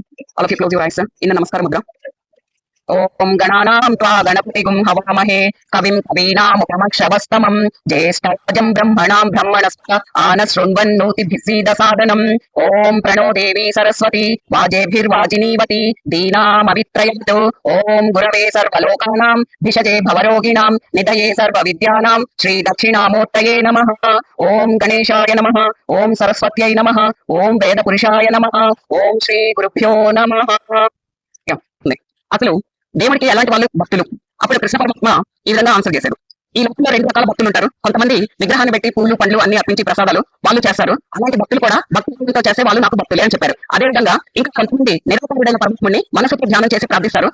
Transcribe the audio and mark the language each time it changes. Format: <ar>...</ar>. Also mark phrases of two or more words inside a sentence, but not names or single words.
<en>All of you close your eyes in the</en> <sa>namaskar mudra. ओम गणानां त्वा गणपतिगुं हवामहे कविं कवीनामुपमक्षवस्तमं ज्येष्ठराजं ब्रह्मणां ब्रह्मणस्पत आनशृण्वन्नोतिभिसीदसादनम्. ओम प्रणो देवी सरस्वती वाजेभिर्वाजिनीवती दीनामवित्रयतु. ओम गुरवे सर्वलोकानां भिषजे भवरोगिणां निधये सर्वविद्यानां श्रीदक्षिणामूर्तये नमः. ओम गणेशाय नमः. ओम सरस्वत्यै नमः. ओम वेदपुरुषाय नमः. ओम श्री गुरुभ्यो नमः.</sa> <te>అసలు దేవుడికి ఎలాంటి వాళ్ళు భక్తులు? అప్పుడు కృష్ణ పరమాత్మ ఈ విధంగా ఆన్సర్ చేశారు. ఈ లోకంలో 2 రకాల భక్తులు ఉంటారు. కొంతమంది విగ్రహాన్ని పెట్టి పూలు పండ్లు అన్ని అర్పించి ప్రసాదాలు వాళ్ళు చేస్తారు. అలాంటి భక్తులు కూడా భక్తితో చేసే వాళ్ళు నాకు భక్తులే అని చెప్పారు. అదే విధంగా ఇంకా కొంతమంది నిరాకారుడైన పరమాత్మని మనసుతో ధ్యానం చేసి ప్రార్థిస్తారు.</te>